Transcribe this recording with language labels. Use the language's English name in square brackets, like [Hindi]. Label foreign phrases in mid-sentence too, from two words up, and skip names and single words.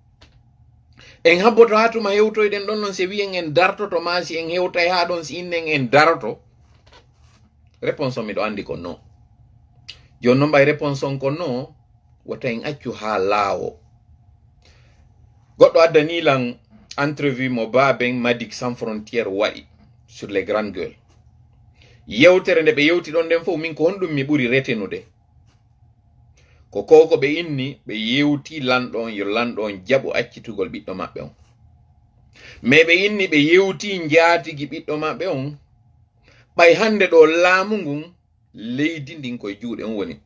[Fula] En habboto ha tuma hewtoyɗen ɗon non se wiyen en dartoto ma si en hewtay ha ɗon si innen en daroto. Réponse on miɗo andi ko non. Joni noon ɓay réponse on ko non wota en accu ha laawo. Goɗɗo addanilan entrevue mo Baben Madik Sans Frontière waɗi [French] sur les grandes gueules. [Fula] Yewtere nde ɓe yewti ɗon nden fof min ko honɗum mi ɓuri retenude ko koko ɓe inni ɓe yewti lanɗo on yo lanɗo on jaɓu accitugol ɓiɗɗo maɓɓe on. Mais ɓe inni ɓe yewti njaatigi ɓiɗɗo maɓɓe on ɓay hande ɗo laamu ngun leydi ndin koye juuɗe on woni.